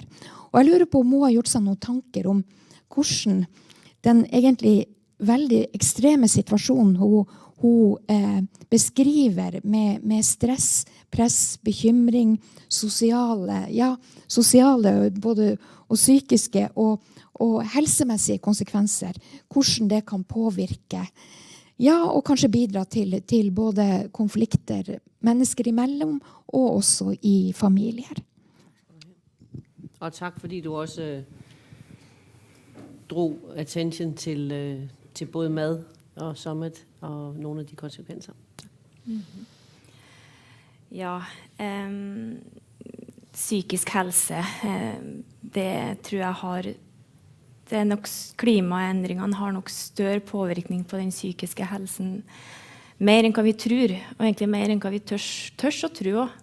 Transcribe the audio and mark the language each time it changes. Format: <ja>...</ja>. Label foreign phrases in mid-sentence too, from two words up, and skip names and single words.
<no>Og jeg lurer på om hun har gjort seg noen tanker om hvordan den egentlig veldig ekstreme situasjonen hun beskriver med stress, press, bekymring, sosiale både og psykiske og helsemessige konsekvenser, hvordan det kan påvirke, og kanskje bidra til både konflikter mennesker imellom, og også i familier.</no> <da>Og tak, fordi du også drog attention til både mad og summit og nogle af de konsekvenser. Mm-hmm.</da> <no>Ja, psykisk helse, det tror jeg har nok klimaendringene har nok større påvirkning på den psykiske helsen mer enn hva vi tror, og egentlig mer enn hva vi tørs å tro.</no>